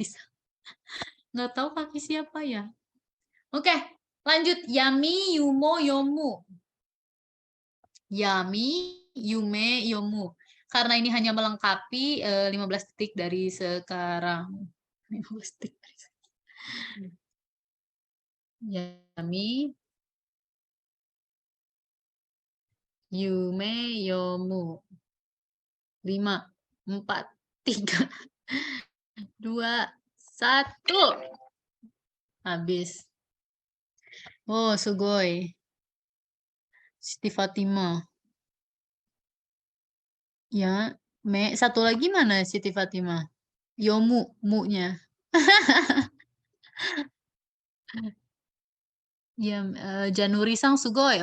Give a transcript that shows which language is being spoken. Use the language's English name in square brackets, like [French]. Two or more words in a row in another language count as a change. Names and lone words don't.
[Indonesian] Nggak tahu kaki siapa ya. Oke, lanjut. [Japanese] やみ、ゆも, Yomu. やみ、ゆめ、よむ. [Indonesian] Karena ini hanya melengkapi 15 detik dari sekarang. 15 detik dari sekarang. [Japanese] やみ、ゆめ、よむ. [Indonesian] 5, 4, 3, 2, 1. Habis. Oh, sugoi. Siti Fatimah. Ya, satu lagi mana Siti Fatimah? Yomu, mu-nya. Ya, Januri [Japanese] さんすごい.